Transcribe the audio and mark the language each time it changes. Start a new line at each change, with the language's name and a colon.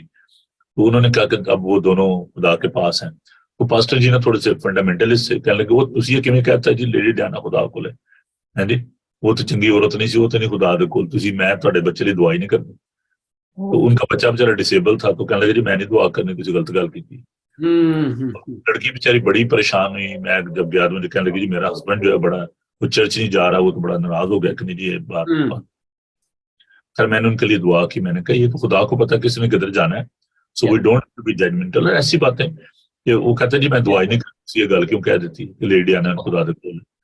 Urdu: تو انہوں نے کہا کہ اب وہ دونوں خدا کے پاس ہیں. تو پاسٹر جی نے تھوڑے سے فنڈامنٹلسٹ سے کہنے لگے
Punjabi: وہ تسی کیویں کہتا ہے جی لیڈی ڈیانا خدا کو لے ہیں جی، وہ تو چنگی عورت نہیں سی، وہ تو نہیں خدا دے کول، تسی میں تہاڈے بچے لیے دعا ہی نہیں کرنی.
Urdu: تو ان کا بچہ بیچارہ ڈسیبل تھا، تو کہنے لگے جی
Punjabi: میں نہیں دعا کرنی، تسی غلط گل کی.
Urdu: لڑکی بیچاری بڑی پریشان ہوئی. میں جب گیا مجھے کہنے لگی جی میرا ہسبینڈ جو ہے بڑا وہ چرچ نہیں جا رہا، وہ تو بڑا ناراض ہو گیا کہ نہیں جی یہ بات. خیر میں نے ان کے لیے دعا کی. میں نے کہا یہ تو خدا کو پتا کس نے کدھر جانا ہے،
English: So we don't be judgemental.
Urdu: اور ایسی باتیں کہ وہ کہتے ہیں جی میں دعا ہی نہیں کرتی، یہ گل کیوں کہہ دیتی کہ
Punjabi: لیڈی آنا خدا دے کول.